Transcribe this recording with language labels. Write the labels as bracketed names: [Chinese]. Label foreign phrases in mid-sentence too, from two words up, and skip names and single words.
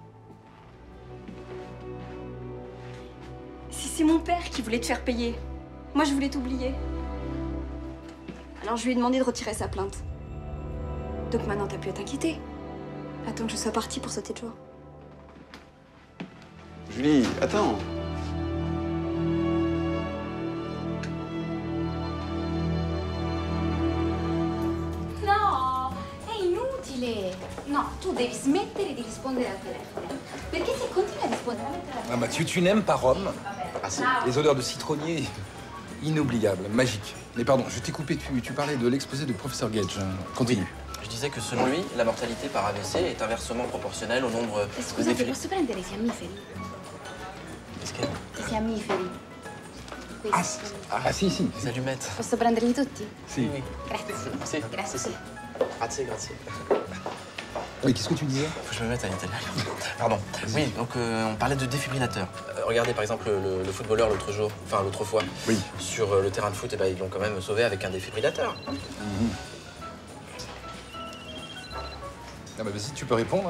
[French] Si c'est mon père qui voulait te faire payer, moi je voulais t'oublier. Alors je lui ai demandé de retirer sa plainte. Donc maintenant, t'as plus à t'inquiéter. Attends que je sois partie pour sauter de joie. Julie, attends. [Italian] No, è inutile. No, tu devi smettere di rispondere al telefono. Perché se continui a rispondere al telefono... [French] Ah, Mathieu, tu n'aimes pas Rome? Ah, c'est les odeurs de citronnier, inoubliables, magiques. Mais pardon, je t'ai coupé, tu parlais de l'exposé du professeur Gage. Continue. Je disais que selon lui, la mortalité par AVC est inversement proportionnelle au nombre de [Italian] Scusate, [French] défilés. [Italian] posso prendere i fiammiferi? [French] Qu'est-ce [Italian] I fiammiferi. Questi. Ah, si, si. [French] Les allumettes. [Italian] Posso prenderli tutti? Si. [French] Oui. [Italian] Grazie. Grazie. Grazie. Grazie. [French] Oui, qu'est-ce que tu disais? Faut que je me mette à l'italien. Pardon. Oui, donc on parlait de défibrillateur. Regardez par exemple le footballeur l'autre jour, enfin l'autre fois, oui. Sur le terrain de foot, et ben, ils l'ont quand même sauvé avec un défibrillateur. Ah bah vas-y, tu peux répondre.